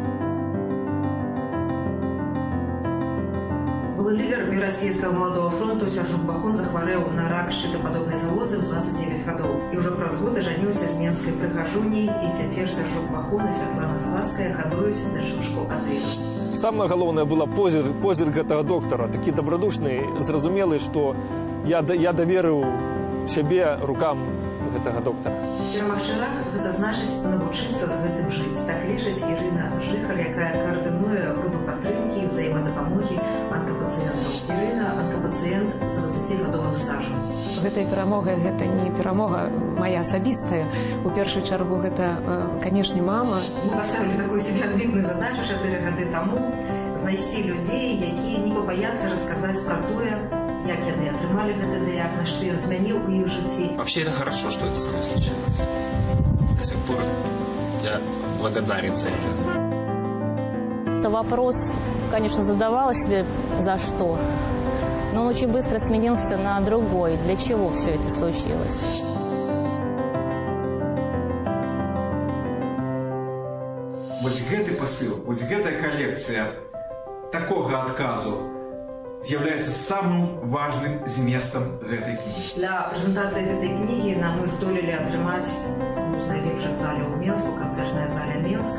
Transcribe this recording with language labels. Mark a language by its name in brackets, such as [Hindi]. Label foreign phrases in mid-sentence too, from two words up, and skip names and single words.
[Belarusian] Былы лідар Мірасійскага маладога фронту Сяржук Бахун захварэў на рак шчытападобнай залозы ў 29 гадоў. І ўжо праз год ажаніўся з менскай прыгажуняй, і цяпер Сяржук Бахун і Святлана Завадская гадуюць дачушку Адэю. [Russian] Самое главное было [Belarusian] позірк гэтага доктара, такі добродушны, зразумелы, што я даверыў сябе рукам гэтага доктара. Перамагчы рак – гэта значыць навучыцца з гэтым жыць. Так лічыць Ірына Жыхар, якая каардынуе групу падтрымкі і ўзаемадапамогі онкапацыентаў. Ірына – онкапацыент з 20-гадовым стажам. Гэтай перамогай гэта не перамога моя асабістая. У першую чаргу гэта, канешне, мама. Мы паставілі такую себе амбітную задачу 4 гады таму знайсці людзей, якія не пабаяцца расказаць пра тое, як яны атрымалі гэты дыягназ, што ён змяніў у іх жыцці. [Russian] Вообще это хорошо, что это со мной случилось. До сих пор я благодарен за это. Это вопрос, конечно, задавала себе за что, но он очень быстро сменился на другой. Для чего все это случилось? [Belarusian] Вось гэты пасыл, вось гэтая калекцыя такога адказу з'яўляецца самым важным зместам гэтай кнігі. Для прэзентацыі гэтай кнігі мы здолелі атрымаць з найлепшых заляў у Менску, канцэртная заля Менск.